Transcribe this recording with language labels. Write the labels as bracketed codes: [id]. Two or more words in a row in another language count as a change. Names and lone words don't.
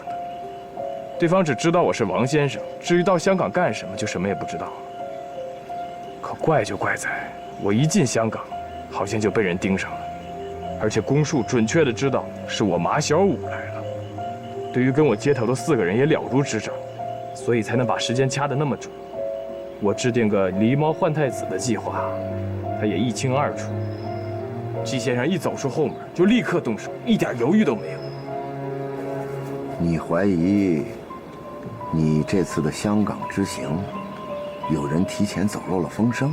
[zh] 對方只知道我是王先生，至於到香港幹什麼，就什麼也不知道了。可怪就怪在，我一進香港，好像就被人盯上了，而且公署準確地知道是我馬小五來了。對於跟我接頭的4個人也了如指掌，所以才能把時間掐得那麼準。我制定個狸貓換太子的計劃，他也一清二楚。季先生一走出後門，就立刻動手，一點猶豫都沒有。你懷疑你這次的香港之行，有人提前走漏了風聲？